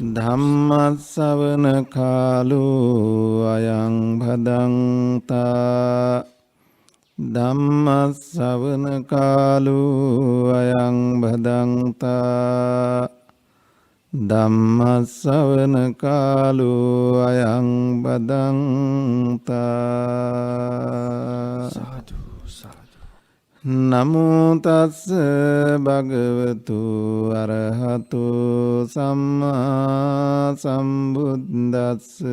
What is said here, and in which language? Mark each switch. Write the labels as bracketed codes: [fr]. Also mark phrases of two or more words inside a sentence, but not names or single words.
[pi] ධම්ම ශ්‍රවණ කාලෝ අයං භදංතා. ධම්ම ශ්‍රවණ කාලෝ අයං භදංතා. ධම්ම ශ්‍රවණ කාලෝ අයං භදංතා. සාදු සාදු නමෝ තස්ස භගවතු අරහතු සම්මා සම්බුද්දස්ස.